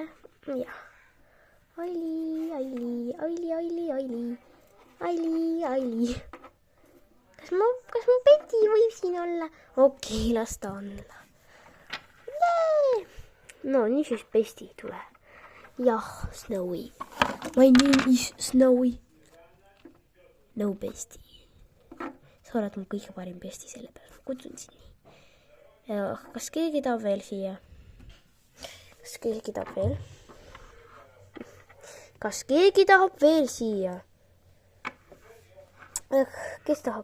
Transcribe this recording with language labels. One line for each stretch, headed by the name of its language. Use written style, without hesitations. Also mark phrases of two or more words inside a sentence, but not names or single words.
Estonian: Jah. Aili. Kas mu Peti võib siin olla? Okei, las ta olla. No, nii siis Pesti tule. Jah,
English: Snowy. My name is Snowy.
Estonian: No, Pesti. Sa oled mu kõige parim Pesti, selle peale ma kutsun sind nii. Kas keegi tahab veel siia? Kes tahab?